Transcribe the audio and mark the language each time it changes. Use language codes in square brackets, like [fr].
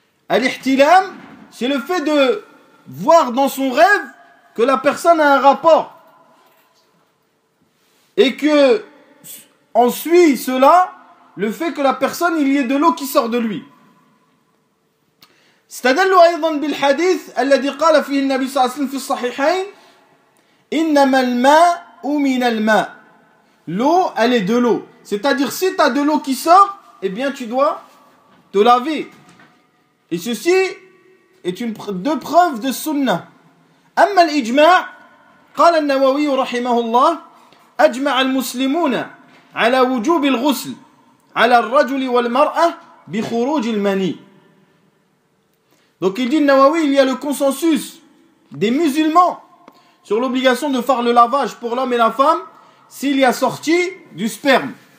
[fr] الاحتلام, c'est le fait de voir dans son rêve que la personne a un rapport et que on suit cela le fait que la personne il y ait de l'eau qui sort de lui. [ar] استدلوا ايضا بالحديث الذي قال فيه النبي صلى الله عليه وسلم في الصحيحين انما الماء من الماء. [fr] L'eau elle est de l'eau, c'est-à-dire si tu as de l'eau qui sort, eh bien tu dois te laver. Et ceci est une deux preuves de sunna. [ar] أما الإجماع قال النووي رحمه الله أجمع المسلمون على وجوب الغسل على الرجل والمرأة بخروج المني. [fr] Donc il dit النووي, il y a le consensus des musulmans sur l'obligation de faire le lavage pour l'homme et la femme s'il y a sorti du sperme.